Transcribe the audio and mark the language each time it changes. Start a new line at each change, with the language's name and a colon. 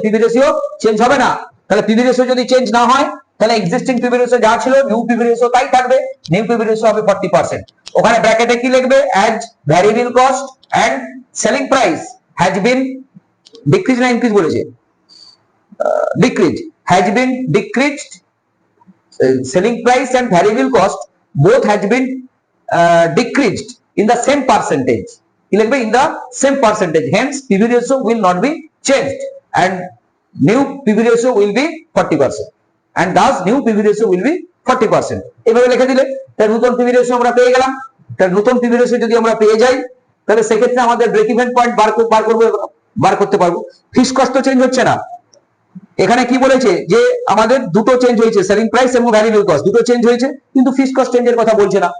Bangla: PV ratio change হবে না। তাহলে পিভি রেশিও যদি চেঞ্জ না হয় তাহলে এক্সিস্টিং পিভি রেশিও যা ছিল নিউ পিভি রেশিও তাই থাকবে, নিউ পিভি রেশিও হবে 40%। ওখানে ব্র্যাকেটে কি লিখবে?
English: as variable cost and selling price has been decrease
Bangla: না ইনক্রিজ বলেছে?
English: Decrease has been decreased, selling price and variable cost both has been decreased in the same percentage. In the same percentage, hence PV ratio will not be changed and new PV ratio will be 40%, and thus new PV ratio will be 40%.
Bangla: এভাবে লিখে দিলে তার নতুন PV ratio আমরা পেয়ে গেলাম। তার নতুন PV ratio যদি আমরা পেয়ে যাই তাহলে সেক্ষেত্রে আমাদের ব্রেক ইভেন পয়েন্ট বার করতে পারবো। ফিক্সড কস্ট তো চেঞ্জ হচ্ছে না। এখানে কি বলেছে যে আমাদের দুটো চেঞ্জ হয়েছে, সেলিং প্রাইস এবং ভ্যারিয়েবল কস্ট দুটো চেঞ্জ হয়েছে, কিন্তু ফিক্সড কস্ট চেঞ্জের কথা বলছে না।